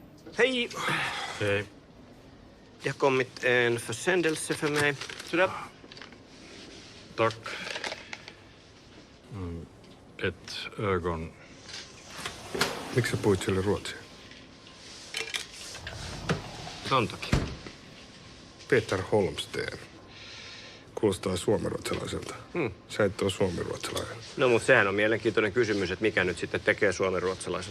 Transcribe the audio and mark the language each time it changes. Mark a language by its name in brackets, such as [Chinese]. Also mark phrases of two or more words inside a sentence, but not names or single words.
[Swedish] Hej! Hej. Det har kommit en försändelse för mig. Sådär. Tack. Ett ögon. [Finnish] Miksi sä puhuit sille ruotsia? On toki. Peter Holmsteen. Kuulostaa suomenruotsalaiselta. Sä et ole suomenruotsalainen. No, mutta sehän on mielenkiintoinen kysymys, että mikä nyt sitten tekee suomenruotsalaisena.